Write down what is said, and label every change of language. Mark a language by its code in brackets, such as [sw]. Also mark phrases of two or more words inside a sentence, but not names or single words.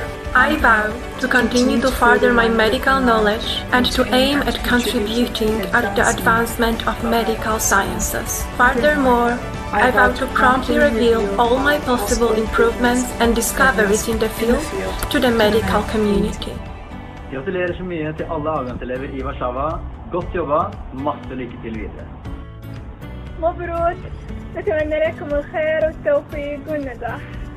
[en] I vow to continue to further my medical knowledge and to aim at contributing at the advancement of medical sciences. Furthermore, I vow to promptly reveal all my possible improvements and discoveries in the field to the medical community. [no] Gratulerer så mye til alle avgangselever i Warszawa. Godt jobba, masse lykke til videre. [ar] مبروك، نتمنى لكم الخير والتوفيق والنجاح.